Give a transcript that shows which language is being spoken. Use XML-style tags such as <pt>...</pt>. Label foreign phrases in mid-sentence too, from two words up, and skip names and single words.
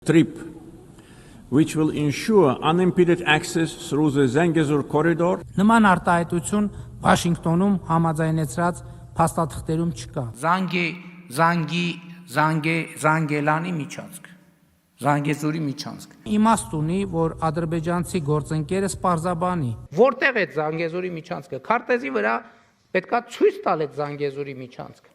<en>trip, which will ensure unimpeded access through the Zangezur corridor.</en> <hy>Նման արտահայտություն Վաշինգտոնում համաձայնեցրած փաստաթղթերում չկա։ Զանգելանի միջանցք, Զանգեզուրի միջանցք։ Իմաստ ունի, որ ադրբեջանցի գործընկերը սպարզաբանի։ Որտեղ է Զանգեզուրի միջանցքը։ Քարտեզի վրա պետքա ցույց տալ այդ Զանգեզուրի միջանցքը։</hy>